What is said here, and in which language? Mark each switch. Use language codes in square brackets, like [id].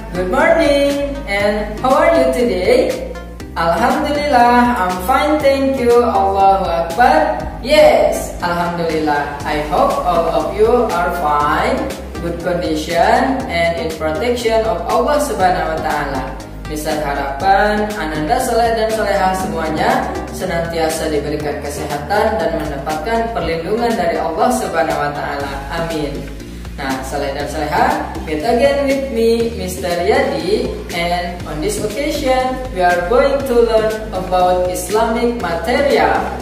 [en] Good morning and how are you today? [ar] Alhamdulillah, [en] I'm fine, thank you. [ar] Allahu Akbar. [en] Yes, [ar] Alhamdulillah. [en] I hope all of you are fine, good condition, and in protection of Allah Subhanahu wa Ta'ala. [id] Misal harapan Ananda Saleh dan Saleha semuanya senantiasa diberikan kesehatan dan mendapatkan perlindungan dari Allah Subhanahu wa Ta'ala. Amin. Nah, [en] Saleh [id] dan [en] Saleha, meet again with me, Mr. Yadi, and on this occasion we are going to learn about Islamic material.